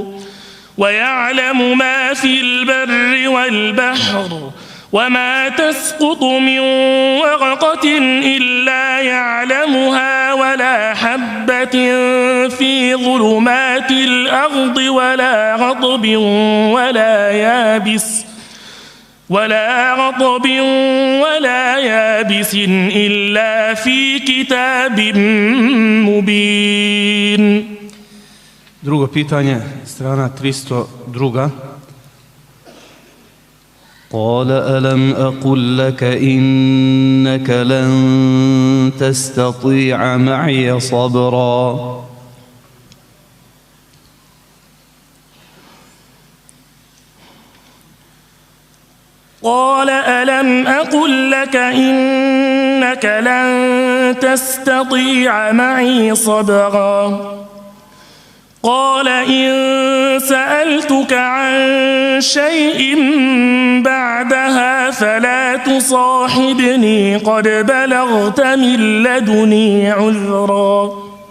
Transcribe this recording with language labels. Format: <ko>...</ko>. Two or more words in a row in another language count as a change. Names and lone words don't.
<ar>ويعلم ما في البر والبحر وما تسقط من ورقة إلا يعلمها ولا حبة في ظلمات الأرض ولا رطب ولا يابس إلا في كتاب مبين.</ar> <bs>Drugo pitanje, strana 302.</bs> <ar>قال ألم أقل لك إنك لن تستطيع معي صبرا قال ألم أقل لك إنك لن تستطيع معي صبرا قال إن سألتك عن شيء بعدها فلا تصاحبني قد بلغت من لدني عذرا</ar>